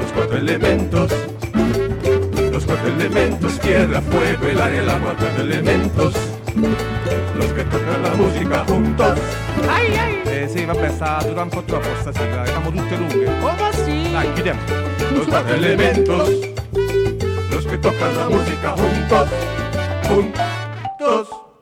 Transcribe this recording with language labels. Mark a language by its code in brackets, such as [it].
[es] Elementos, los cuatro elementos, tierra, fuego, el aire, el agua, cuatro elementos, los que tocan la música juntos. Ay, ay. [it] Sì, vabbè, sta durando un po' troppo sta sigla, siamo tutte lunghe. Oh, sì. Dai, chiudiamo. [es] Los cuatro elementos, los que tocan la música juntos, juntos.